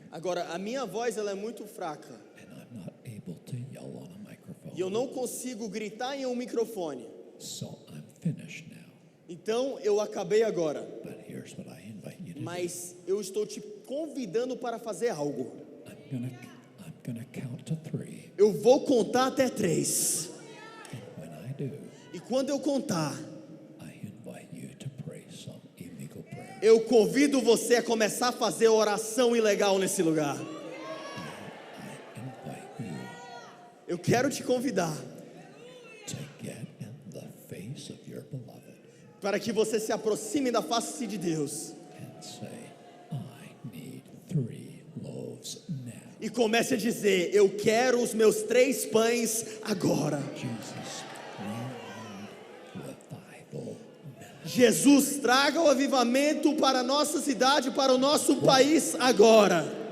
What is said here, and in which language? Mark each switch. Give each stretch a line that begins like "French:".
Portuguese: Agora, a minha voz ela é muito fraca.
English: and I'm not able to yell on a microphone.
Portuguese: E eu não consigo gritar em um microfone.
English: So I'm finished now.
Portuguese: Então, eu acabei agora.
English: But here's what I invite you to
Portuguese: Mas eu estou te convidando para fazer algo.
English: do. I'm gonna count to 3,
Portuguese: Eu vou contar até 3.
English: and when I do,
Portuguese: E quando eu contar,
English: I invite you to pray some illegal prayer.
Portuguese: eu convido você a começar a fazer oração ilegal nesse lugar.
English: I invite you
Portuguese: Eu quero te convidar
English: to get in the face of your beloved
Portuguese: para que você se aproxime da face de Deus
English: and say, I need 3 loaves now.
Portuguese: e comece a dizer: eu quero os meus 3 pães agora.
English: Jesus, we need revival now.
Portuguese: Jesus, traga o avivamento para a nossa cidade, para o nosso país agora.